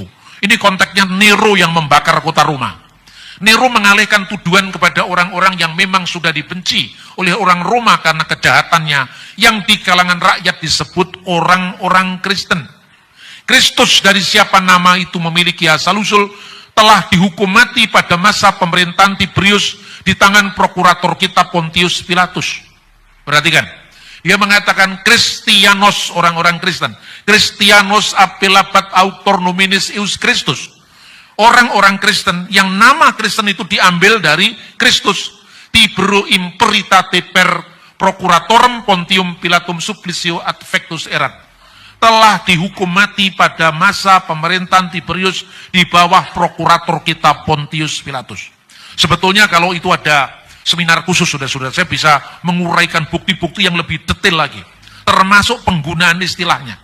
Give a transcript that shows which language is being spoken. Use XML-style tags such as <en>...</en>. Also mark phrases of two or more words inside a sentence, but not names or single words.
<id>Ini konteksnya Nero yang membakar kota Roma. Nero mengalihkan tuduhan kepada orang-orang yang memang sudah dibenci oleh orang Roma karena kejahatannya, yang di kalangan rakyat disebut orang-orang Kristen. Kristus dari siapa nama itu memiliki asal-usul, telah dihukum mati pada masa pemerintahan Tiberius di tangan prokurator kita Pontius Pilatus. Perhatikan, dia mengatakan Christianos, orang-orang Kristen.</id> <la>Christianos appellabat auctor nominis eius Christus.</la> <id>Orang-orang Kristen yang nama Kristen itu diambil dari Kristus.</id> <la>Tiberu imperitate per procuratorem Pontium Pilatum supplicio ad fectus erat.</la> <id>Telah dihukum mati pada masa pemerintahan Tiberius di bawah prokurator kita Pontius Pilatus. Sebetulnya kalau itu ada seminar khusus, saudara-saudara, saya bisa menguraikan bukti-bukti yang lebih detail lagi, termasuk penggunaan istilahnya.</id>